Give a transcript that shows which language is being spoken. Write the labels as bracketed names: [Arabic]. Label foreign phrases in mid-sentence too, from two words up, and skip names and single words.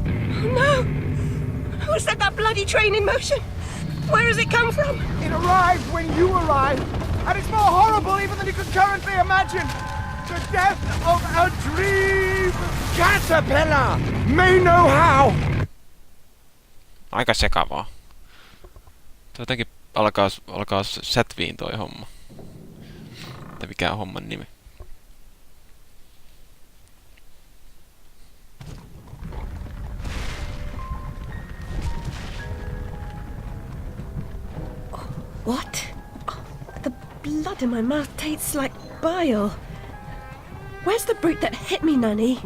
[English] No! Who set that bloody train in motion? Where has it come from? It arrived when you arrived, and it's more horrible even than you could currently imagine. The death of a dream caterpillar may know how. [Finnish] Aika sekavaa. Jotenkin alkaa sätviin toi homma. Että mikä on homman nimi. [English] What? Oh, the blood in my mouth tastes like bile. Where's the brute that hit me, Nanny?